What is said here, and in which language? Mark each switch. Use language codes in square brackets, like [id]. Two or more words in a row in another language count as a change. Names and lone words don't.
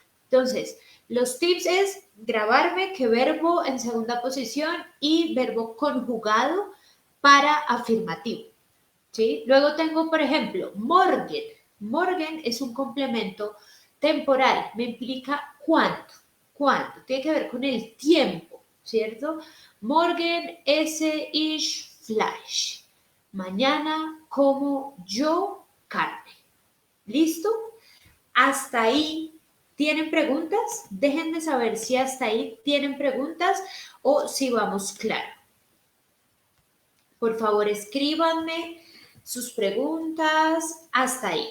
[es] Entonces, los tips es grabarme que verbo en segunda posición y verbo conjugado para afirmativo. ¿Sí? Luego tengo, por ejemplo, [de] morgen. Morgen [es] es un complemento temporal, me implica cuánto. ¿Cuánto? Tiene que ver con el tiempo, ¿cierto? [de] Morgen esse ich Fleisch. [es] Mañana como yo carne. ¿Listo? Hasta ahí. ¿Tienen preguntas? Déjenme saber si hasta ahí tienen preguntas o si vamos claro. Por favor, escríbanme sus preguntas hasta ahí.